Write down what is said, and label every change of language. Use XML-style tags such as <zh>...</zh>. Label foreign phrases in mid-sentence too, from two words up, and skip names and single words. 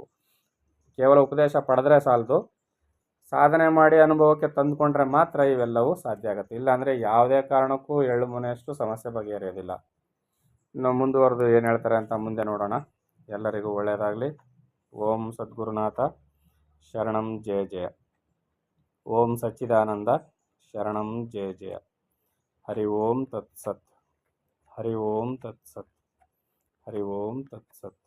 <kn>ಕೇವಲ ಉಪದೇಶ ಪಡೆದ್ರೆ ಸಾಲದು, ಸಾಧನೆ ಮಾಡಿ ಅನುಭವಕ್ಕೆ ತಂದುಕೊಂಡ್ರೆ ಮಾತ್ರ ಇವೆಲ್ಲವೂ ಸಾಧ್ಯ ಆಗುತ್ತೆ. ಇಲ್ಲಾಂದರೆ ಯಾವುದೇ ಕಾರಣಕ್ಕೂ ಎಳ್ಳು ಮುನೆಯಷ್ಟು ಸಮಸ್ಯೆ ಬಗೆಹರಿಯೋದಿಲ್ಲ. ಇನ್ನು ಮುಂದುವರೆದು ಏನು ಹೇಳ್ತಾರೆ ಅಂತ ಮುಂದೆ ನೋಡೋಣ. ಎಲ್ಲರಿಗೂ ಒಳ್ಳೆಯದಾಗಲಿ.</kn> <sa>ಓಂ ಸದ್ಗುರುನಾಥ ಶರಣಂ ಜಯ ಜಯ. ಓಂ ಸಚ್ಚಿದಾನಂದ ಶರಣಂ ಜಯ ಜಯ. ಹರಿ ಓಂ ತತ್ಸತ್. ಹರಿ ಓಂ ತತ್ಸತ್. ಹರಿ ಓಂ ತತ್ಸತ್.</sa>